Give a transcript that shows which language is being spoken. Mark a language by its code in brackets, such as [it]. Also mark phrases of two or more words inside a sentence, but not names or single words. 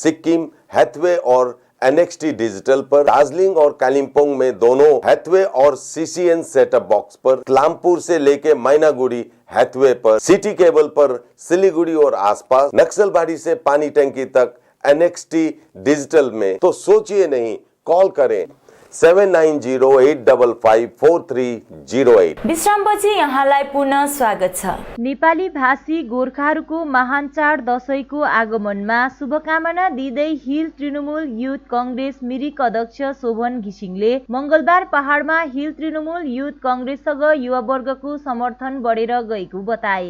[hi] सिक्किम, हैथवे और NXT डिजिटल पर, दार्जिलिंग और कालिम्पोंग में दोनों हैथवे और CCN [en] setup box [hi] पर, क्लामपुर से लेके मैनागुड़ी हैथवे पर, सिटी केबल पर सिलीगुड़ी और आसपास, नक्सलबाड़ी से पानी टंकी तक NXT डिजिटल में। तो सोचिए नहीं, कॉल करें 7908554308। [ne] विश्रामपछि यहाँलाई पुनः स्वागत छ। नेपाली भाषी गोर्खाहरूको महान चाड दशैंको आगमनमा शुभकामना दिँदै हिल तृणमूल युथ कंग्रेस मिरिक अध्यक्ष शोभन घिसिङले मंगलबार पहाडमा हिल तृणमूल युथ कंग्रेससँग युवावर्गको समर्थन बढेर गएको बताए।